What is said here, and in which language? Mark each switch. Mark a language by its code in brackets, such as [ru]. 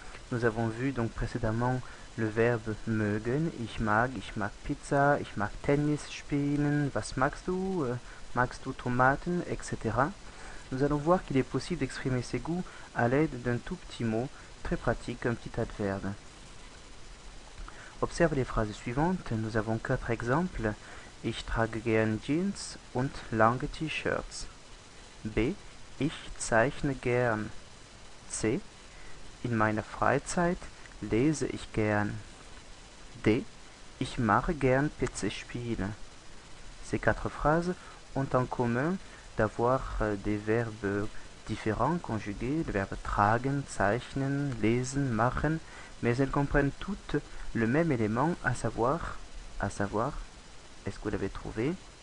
[fr] Nous avons vu donc précédemment le verbe mögen, [de] ich mag Pizza, ich mag Tennis spielen, was magst du Tomaten, [fr] etc. Nous allons voir qu'il est possible d'exprimer ses goûts à l'aide d'un tout petit mot, très pratique, un petit adverbe. Observe les phrases suivantes, nous avons 4 exemples. [de] Ich trage gern Jeans und lange T-Shirts. B. Ich zeichne gern. C. In meiner Freizeit lese ich gern. D. Ich mache gern PC-Spiele. [fr] Ces 4 phrases ont en commun d'avoir des verbes différents conjugués, le verbe tragen, zeichnen, lesen, machen, mais elles comprennent toutes le même élément, à savoir, est-ce que vous l'avez trouvé?